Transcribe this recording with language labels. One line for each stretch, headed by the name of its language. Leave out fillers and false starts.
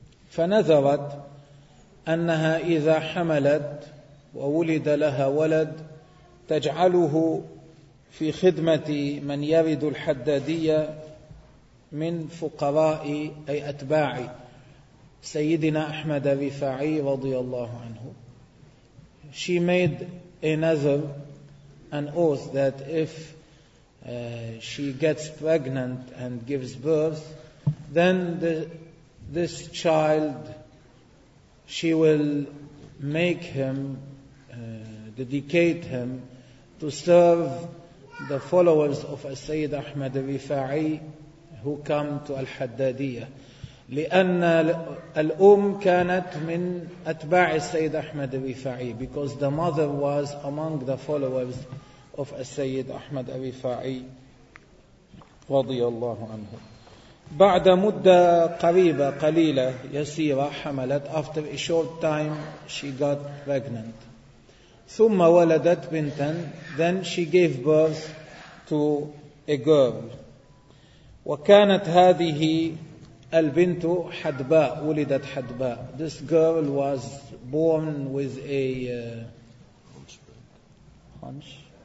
Arabic: فنذرت أنها إذا حملت وولد لها ولد تجعله في خدمة من يرد الحدادية من فقراء أي أتباع سيدنا أحمد الرفاعي رضي الله عنه.
English: She made a nazar, an oath that if she gets pregnant and gives birth, then this child, she will make him, dedicate him to serve the followers of Sayyid Ahmad al-Rifa'i who come to Al-Haddadiyah.
Arabic: لأن الأم كانت من أتباع السيد أحمد الرفاعي.
English: Because the mother was among the followers of السيد أحمد الرفاعي
Arabic: رضي الله عنه. بعد مدة قريبة قليلة يسيرة حملت.
English: After a short time she got pregnant.
Arabic: ثم ولدت بنتا.
English: Then she gave birth to a girl.
Arabic: وكانت هذه البنت حدباء. ولدت حدباء.
English: This girl was born with a hunch.